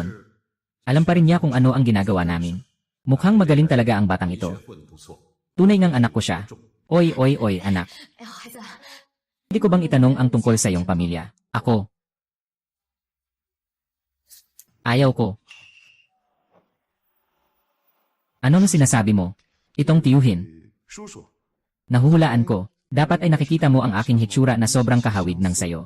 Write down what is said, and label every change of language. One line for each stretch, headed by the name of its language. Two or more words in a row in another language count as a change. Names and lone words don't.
Filipino: Alam pa rin niya kung ano ang ginagawa namin. Mukhang magaling talaga ang batang
Chinese: 的确
Filipino: ito.
Chinese: 混得不错。
Filipino: Tunay ngang anak ko siya. Oy, anak.
Chinese: 哎呀，孩子，
Filipino: Hindi ko bang itanong ang tungkol sa iyong pamilya? Ako. Ayaw ko. Anong sinasabi mo? Itong tiyuhin.
Chinese: 叔叔，
Filipino: Nahuhulaan ko. Dapat ay nakikita mo ang aking hitsura na sobrang kahawig ng sayo.